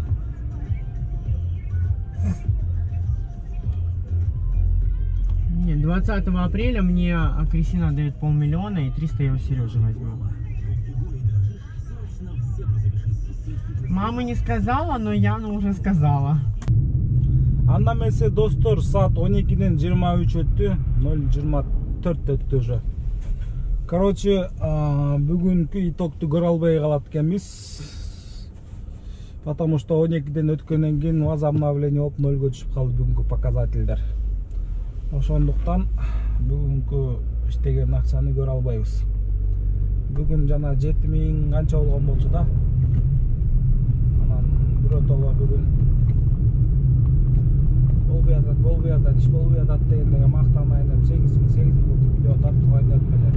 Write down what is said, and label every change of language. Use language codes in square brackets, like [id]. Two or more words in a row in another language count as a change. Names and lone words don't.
[ru] Нет, 20 апреля мне Кристина дает 500 000 и 300 я у Сережи возьму. Мама не сказала, но Яна уже сказала. [ky] Анда эмесе достор, саат 12-ден 23 өттү, 0:24 өттү уже. Короче, бүгүнкү итокту көрө албай калат экенбиз. [ru] Потому что [ky] 12-ден өткөндөн кийин возобновление болуп 0-га түшүп калды бүгүнкү показательдер. Ошондуктан бүгүнкү иштеген акчаны көрө албайбыз. Бүгүн жана 7000 канча болгон болчу да. Анан биротоло бүгүн болбой атат, иш болбой атат дегендерге мактанайын деп 8 видео тартылган дедим эле.